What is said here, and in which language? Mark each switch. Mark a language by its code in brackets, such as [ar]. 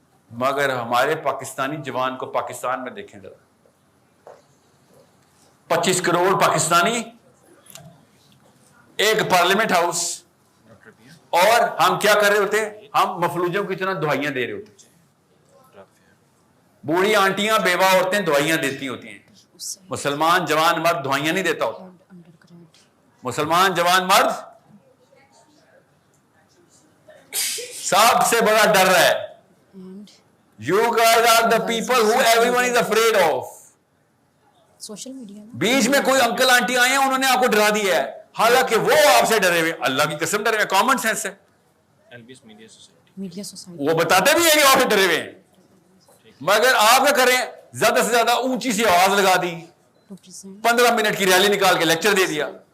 [ur] مگر ہمارے پاکستانی جوان کو پاکستان میں دیکھیں ذرا, 25 کروڑ پاکستانی, ایک پارلیمنٹ ہاؤس, اور ہم کیا کر رہے ہوتے ہیں؟ ہم مفلوجوں کی طرح دعائیاں دے رہے ہوتے ہیں. بوڑھی آنٹیاں بیوہ عورتیں دعائیاں دیتی ہوتی ہیں. مسلمان جوان مرد دعائیاں نہیں دیتا ہوتا. مسلمان جوان مرد سب سے بڑا ڈر ہے. [en] You guys are the people who everyone is afraid of. Social media [ur] بیچ میں کوئی انکل آنٹی آئے ہیں, انہوں نے آپ کو ڈرا دیا ہے, حالانکہ وہ آپ سے ڈرے ہوئے. اللہ کی قسم ڈرے ہوئے, کامن سینس ہے. [en] media society [ur] وہ بتاتے بھی ہیں کہ آپ سے ڈرے ہوئے ہیں, مگر آپ کیا کریں, زیادہ سے زیادہ اونچی سی آواز لگا دی, 15 منٹ کی ریلی نکال کے لیکچر دے دیا.